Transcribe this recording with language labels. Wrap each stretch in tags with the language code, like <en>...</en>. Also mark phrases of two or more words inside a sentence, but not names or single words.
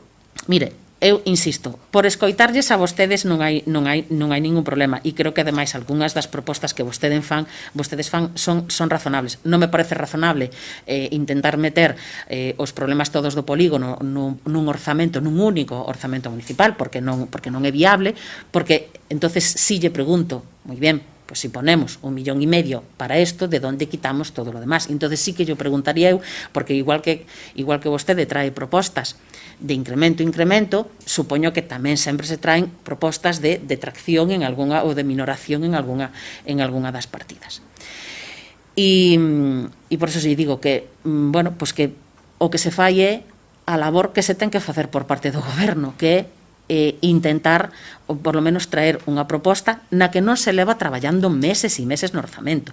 <gl>Mire, eu insisto, por escoitarlles a vostedes non hai ningún problema, e creo que ademais algunhas das propostas que vostedes fan son razonables. Non me parece razonable intentar meter os problemas todos do polígono nun orzamento, nun único orzamento municipal, porque non é viable, porque entonces si lle pregunto, moi ben,</gl> <es>pues si ponemos 1,5 millón para esto, ¿de dónde quitamos todo lo demás?</es> <gl>Entonces</gl> <es>sí que yo preguntaría</es> <gl>eu, porque igual que vostede trae propostas de incremento, supoño que tamén sempre se traen propostas de detracción en algunha ou de minoración en algunha das partidas. E por eso sí digo que, bueno, pues que o que se fai é a labor que se ten que facer por parte do goberno, que é intentar, ou</gl> <es>por lo menos</es> <gl>traer unha proposta na que non se leva traballando meses e meses no orzamento.</gl>